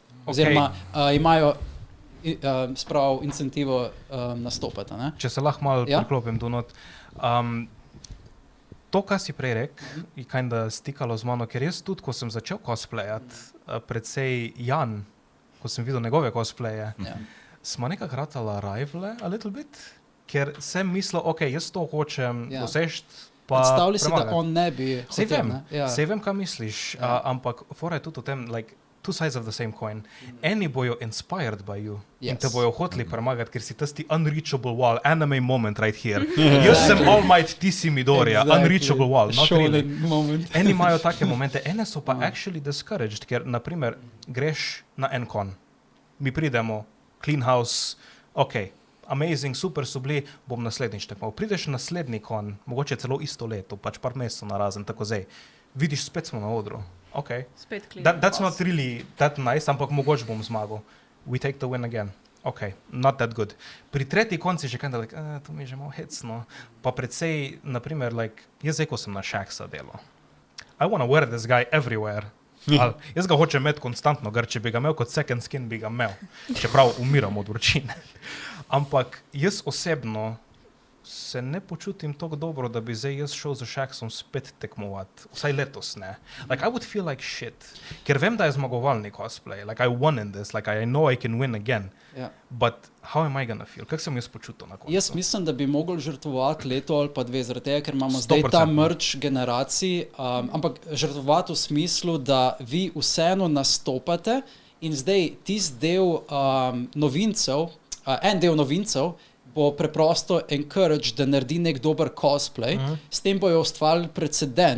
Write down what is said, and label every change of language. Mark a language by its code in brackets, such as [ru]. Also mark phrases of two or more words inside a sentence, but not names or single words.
[sl] Oziroma imajo sprav incentivo nastopati. Ne? Če se lahko malo priklopim do not. To, kar si prej rekel, je kinda stikalo z mano, ker jaz tudi, ko sem začel cosplayati, predvsej Jan, ko sem videl njegove cosplaye, smo nekako ratala rivale [en] a little bit, [sl] ker sem mislil, jaz to hočem dosežiti, pa predstavljaj si, da on ne bi hotel. Sej vem, kaj misliš, ampak fora je tudi o tem, [en] like, two sides of the same coin. [sl] Eni bojo [en] inspired by you [sl] in te bojo hoteli premagati, ker si tisti [en] unreachable wall, anime moment right here. [sl] Jaz sem All Might, ti si Midoriya, [en] unreachable wall, not really. [sl] Eni imajo take momente, ene so pa [en] actually discouraged, [sl] ker naprimer greš na en kon. Mi pridemo, [en] clean house, ok, amazing, [sl] super so bili, bom naslednjič tekmoval. Prideš naslednji kon, mogoče celo isto leto, pač par mesecev narazen, tako zdaj. Vidiš, spet smo na odru. Ok. Spet clean [en] That's not really that nice, [sl] ampak mogoče bom zmagal. [en] We take the win again. Ok, not that good. [sl] Pri tretji konci že kaj da, to mi je že malo hecno. Pa predvsej, naprimer, jaz zdaj, ko sem na Shaxa delo. [en] I wanna wear this guy everywhere. [sl] Jaz ga hočem imeti konstantno, ker če bi ga imel kot [en] second skin, [sl] bi ga imel. Čeprav umiram od vročine. Ampak jaz osebno se ne počutim tako dobro, da bi zdaj jaz šel za Shaxom spet tekmovati. Vsaj letos ne. [en] I would feel like shit. [sl] Ker vem, da je zmagovalni cosplay. [en] I won in this. I know I can win again. Yeah. But how am I gonna feel? [sl] Kako sem jaz počutil na koncu? Jaz mislim, da bi mogli žrtvovati leto ali pa dve, zaradi tega, ker imamo zdaj ta merch generacij, ampak žrtvovati v smislu, da vi vseeno nastopate in zdaj tisti del novincev, en del novincev, bo preprosto encourage, da naredi nek dober cosplay, s tem bojo ustvarili precedens.